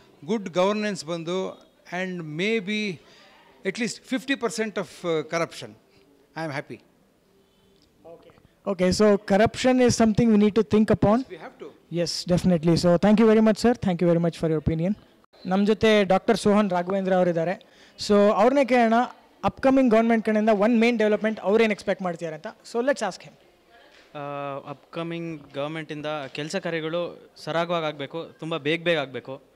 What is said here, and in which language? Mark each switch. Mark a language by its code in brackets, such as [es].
[en] Good governance ಬಂದು and maybe at least 50% of corruption. I am happy. Okay, so corruption is something we need to think upon. We have to. Yes, definitely. So thank you very much, sir. Thank you very much for your opinion. [kn] ನಮ್ಮ ಜೊತೆ doctor Sohan Raghavendra ಅವರಿದ್ದಾರೆ. So ಅವ್ರನ್ನೇ ಕೇಳೋಣ, upcoming government ಕಡೆಯಿಂದ one main development ಅವ್ರೇನು expect ಮಾಡ್ತಿದ್ದಾರೆ ಅಂತ. [en] So let's ask him. [kn] Upcoming ಗೌರ್ಮೆಂಟಿಂದ ಕೆಲಸ ಕಾರ್ಯಗಳು ಸರಾಗವಾಗಿ ಆಗಬೇಕು, ತುಂಬ ಬೇಗ ಆಗಬೇಕು.